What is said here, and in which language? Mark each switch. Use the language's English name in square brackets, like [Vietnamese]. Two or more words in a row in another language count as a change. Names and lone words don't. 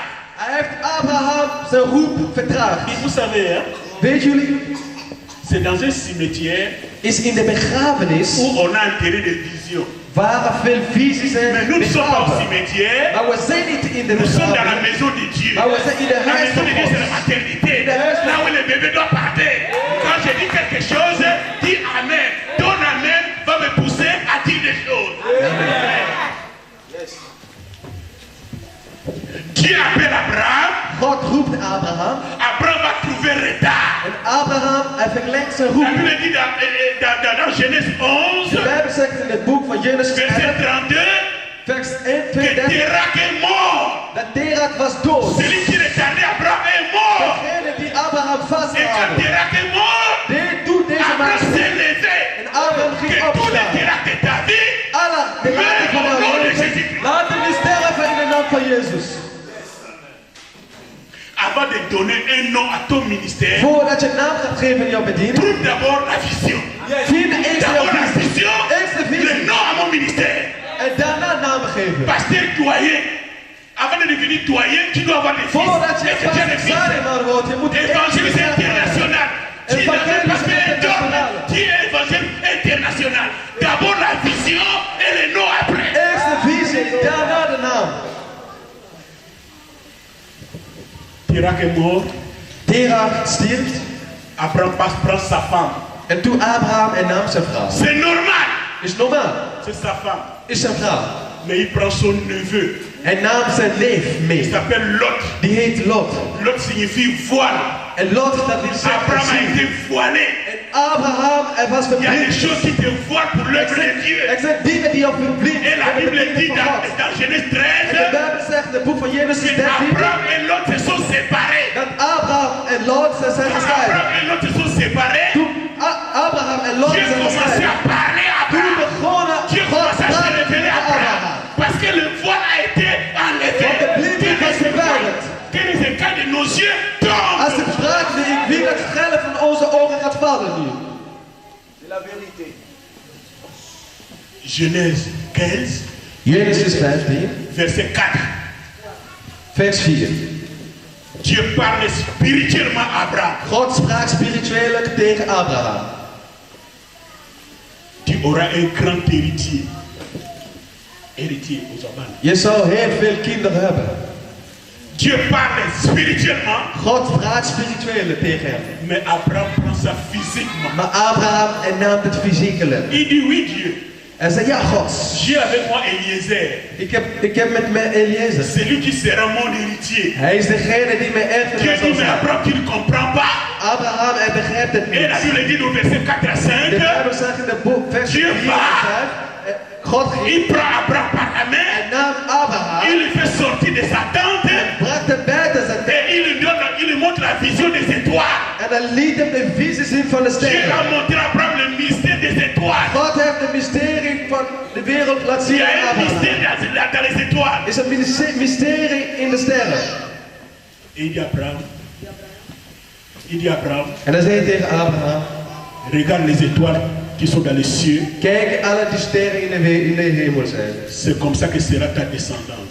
[Dutch] Hij heeft Abraham zijn roep vertraagd. [French] Et vous savez, hein, [Dutch] Weet jullie? [French] c'est dans un cimetière [Dutch] Is in de begrafenis [French] où on a enterré des visions. [Dutch] waar er veel visies zijn [French] Mais nous ne sommes pas au [Dutch] begraven. [French] cimetière, [Dutch] Maar we zijn niet in de [French] nous sommes dans la [Dutch] begrafenis. [French] maison de Dieu. [Dutch] Maar we zijn in de [French] La [Dutch] huis [French] maison [Dutch] van de [French] Dieu, c'est [Dutch] God. [French] la maternité. [Dutch] In de huis van [French] Là où le bébé doit partir. Quand je dis quelque chose, dis Amen. Ton Amen va me pousser à dire des choses. Dieu appelle Abraham. [Dutch] God roept Abraham. [French] Abraham va trouver retard. [Dutch] En Abraham, hij verlengt zijn [French] La [Dutch] roep. [French] Bible dit dans Genèse 11, [Dutch] De Bijbel zegt in het boek van Genesis [French] verset 11, 32, [Dutch] vers 1, [French] que 2, 30, Terak est mort. [Dutch] dat Terak was dood. [French] Celui qui retardait Abraham est mort. [Dutch] Degene die Abraham [French] Et quand [Dutch] vasthouden. [French] Terak est mort, [Dutch] Dit doet deze man. [French] Abraham s'est levé. [Dutch] En Abraham [French] Que [Dutch] ging [French] tous les [Dutch] opstaan. [French] Terak de ta vie, Allah, [Dutch] de laten van [French] Au nom de [Dutch] jou [French] Jésus-Christ. [Dutch] laten we sterven in de naam van Jezus. [French] avant de donner un nom à ton ministère, [Dutch] Voordat je naam gaat geven in jouw bediening, [French] trouve d'abord la vision. [Dutch] vind eerst jouw [French] D'abord la [Dutch] visie. [French] vision, [Dutch] Eerst de [French] le [Dutch] visie. [French] nom à mon ministère. [Dutch] En daarna namen geven. [French] Pasteur doyen, avant de devenir doyen, tu dois avoir des fils. [Dutch] Voordat je [French] Est-ce que tu as des fils? [Dutch] vader wordt, je moet [French] Évangéliste international. Tu es dans un pasteur international. tu es évangile international. D'abord la vision et le nom après. [Dutch] Eerst de visie, daarna de naam. [French] Terak est mort. [Dutch] Terach stierf. [French] Abraham prend sa femme. [Dutch] En toen Abraham en nam zijn vrouw. [French] C'est normal. [Dutch] Is normaal. [French] C'est sa femme. [Dutch] Is zijn vrouw. [French] Mais il prend son neveu. [Dutch] Hij nam zijn neef [French] Il [Dutch] mee. [French] s'appelle Lot. [Dutch] Die heet Lot. [French] Lot signifie voile. [Dutch] En Lot, dat wil zeggen [French] Abraham a [Dutch] zien. [French] été voilé. [Dutch] En Abraham, hij was [French] Il y a des [Dutch] verblind. [French] choses qui te voilent pour l'œuvre de Dieu. [Dutch] Er zijn dingen die op verblind [French] Et la Bible dit [Dutch] van God. [French] dans Genèse En de 13 [Dutch] Bijbel zegt in het boek van Genesis [French] que [Dutch] 13 [French] Abraham et Lot se sont séparés. [Dutch] dat Abraham en Lot ze zijn [French] Quand [Dutch] gescheiden. [French] Abraham et Lot se sont séparés, [Dutch] Toen Abraham en Lot [French] Dieu [Dutch] zijn [French] commençait [Dutch] gescheiden. [French] à parler à [Dutch] Toen [French] Abraham. [Dutch] begonnen [French] Dieu [Dutch] God [French] commençait à se [Dutch] praten [French] révéler [Dutch] met [French] à Abraham. [Dutch] Abraham. [French] Parce que le voile a été enlevé. [Dutch] Want de blindheid was verwijderd. [French] Que les écailles de nos yeux tombent. [Dutch] Als het spraak nu, ik wil het schellen van onze ogen gaat vallen nu. [French] Genèse 15, [Dutch] Genesis 15, [French] verset 4. [Dutch] vers 4. [French] Dieu parle spirituellement à Abraham. [Dutch] God sprak spiritueel tegen Abraham. [French] Tu auras un grand héritier. Héritier aux Abraham. [Dutch] Je zou heel veel kinderen hebben. [French] Dieu parle spirituellement, [Dutch] God praat spiritueel tegen hem. [French] mais Abraham prend ça physiquement. [Dutch] Maar Abraham en nam het fysiekelijk. [French] Il dit oui Dieu. [Dutch] Hij zei, ja God, [French] J'ai avec moi Eliezer. [Dutch] ik heb met mij Eliezer. [French] C'est lui qui sera mon héritier. [Dutch] Hij is degene die mij [French] Dieu [Dutch] erfenis [French] dit [Dutch] zal [French] mais [Dutch] zijn. [French] Abraham tu ne comprends pas. [Dutch] Abraham, hij begrijpt het [French] Et la [Dutch] niet. [French] Bible dit au verset 4 à [Dutch] De [French] 5. [Dutch] Bijbel zegt in de boek, vers 4 [French] Dieu [Dutch] en [French] va. [Dutch] 5. God ging [French] Il prend Abraham par la main. [Dutch] en nam Abraham. [French] Il le fait sortir de sa tente. [Dutch] Bracht hem buiten zijn tent. [French] Et il lui montre la vision des étoiles. [Dutch] En hij liet hem de visie zien van de [French] Dieu a [Dutch] sterren. [French] montré à Abraham le mystère des étoiles. [Dutch] God heeft de mysterie van de wereld laten [French] Il [Dutch] zien [French] y a [Dutch] aan [French] un [Dutch] Abraham. [French] mystère dans les étoiles. [Dutch] Er is een mysterie in de sterren. [French] Et il dit Abraham. Il dit Abraham, [Dutch] En hij zei tegen Abraham, [French] regarde les étoiles qui sont dans les cieux. [Dutch] kijk alle die sterren in de hemel zijn. [French] C'est comme ça que sera ta descendance.